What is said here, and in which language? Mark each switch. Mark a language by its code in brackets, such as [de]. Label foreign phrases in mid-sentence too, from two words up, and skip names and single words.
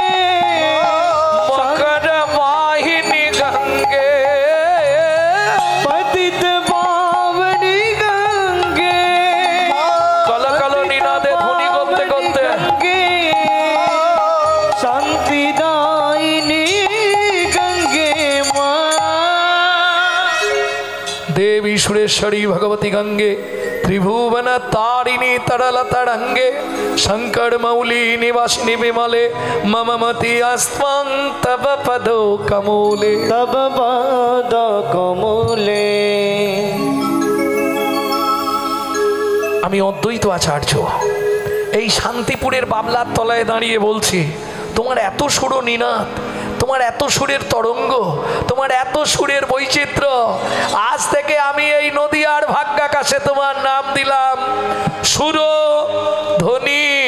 [bn] মকর বাহিনী গঙ্গে, পতিত পাবনী গঙ্গে, কল কল নিনাদে ধ্বনি করতে করতে শান্তিদায়িনী গঙ্গে মা। [sa] देवी सुरेश्वरी भगवती गंगे, त्रिभुवन तारिणी तरल तरंगे, शंकर मौली निवासिनी विमले, मम मति अस्त्वं तव पदो कमूले। तब पद कमूले। [bn] আমি অদ্বৈত আচার্য এই শান্তিপুরের বাবলার তলায় দাঁড়িয়ে বলছি, তোমার এত সুর নিনাদ, তোমার এত সুরের তরঙ্গ, তোমার এত সুরের বৈচিত্র্য, আজ থেকে আমি এই নদীয়ার ভাগ্যাকাশে তোমার নাম দিলাম সুরধ্বনি।